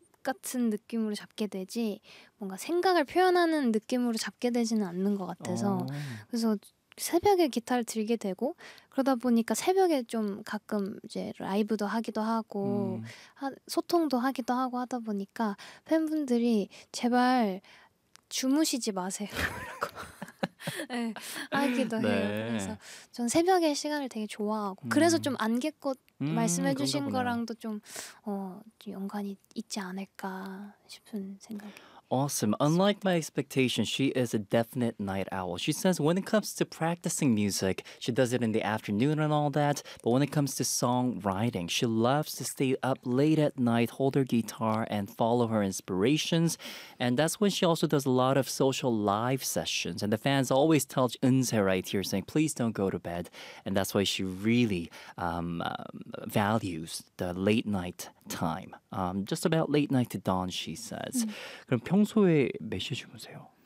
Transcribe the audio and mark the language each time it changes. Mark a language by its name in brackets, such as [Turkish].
[Korean] 같은 느낌으로 잡게 되지 뭔가 생각을 표현하는 느낌으로 잡게 되지는 않는 것 같아서 그래서 새벽에 기타를 들게 되고 그러다 보니까 새벽에 좀 가끔 이제 라이브도 하기도 하고 소통도 하기도 하고 하다 보니까 팬분들이 제발 주무시지 마세요라고 네, 하기도 해요. 네. 그래서 전 새벽에 시간을 되게 좋아하고 그래서 좀 안개꽃 말씀해주신 거랑도 좀 연관이 있지 않을까 싶은 생각이. [English] Awesome. Unlike my expectations, she is a definite night owl. She says when it comes to practicing music, she does it in the afternoon and all that. But when it comes to songwriting, she loves to stay up late at night, hold her guitar, and follow her inspirations. And that's when she also does a lot of social live sessions. And the fans always tell Eun-sae right here, saying, please don't go to bed. And that's why she really values the late night time. Just about late night to dawn, she says. [Korean] 그럼 평소에 몇 시에 주무세요?